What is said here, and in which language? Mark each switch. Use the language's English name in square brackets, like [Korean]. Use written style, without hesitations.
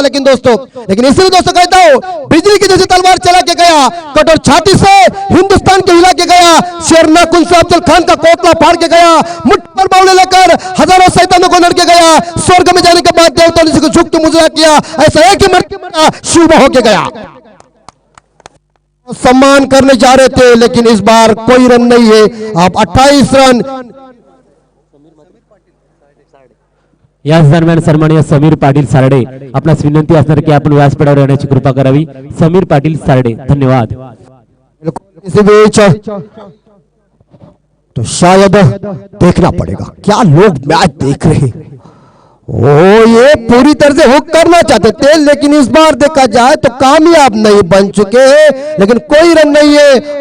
[Hindi] लेकिन इसलिए दोस्तों कहता हूं, बिजली की जैसी तलवार चला के गया, कठोर छाती से हिंदुस्तान को हिला के गया, शेरनाकुन से अफजल खान का कोतला फाड़ के गया, मुट्ठ पर बावले लेकर हजारों शैतानों को लड़ के गया, स्वर्ग में जाने के बाद देवताओं ने झुक के मुजरा किया, ऐसा एक ही मर शिव होके गया। सम्मान करने जा रहे थे, लेकिन इस बार कोई रन नहीं है। आप 28 रन। [Marathi] याच दरम्यान सन्माननीय समीर पाटील सारडे आपणास विनंती असणार की आपण व्यासपीठावर येण्याची कृपा करावी। समीर पाटील सारडे, धन्यवाद। [Hindi] इसी बीच तो शायद देखना पड़ेगा क्या लोग मैच देख रहे हैं। ओ ये पूरी तरह से हुक करना चाहते थे, लेकिन इस बार देखा जाए तो कामयाब नहीं बन चुके हैं, लेकिन कोई रन नहीं है।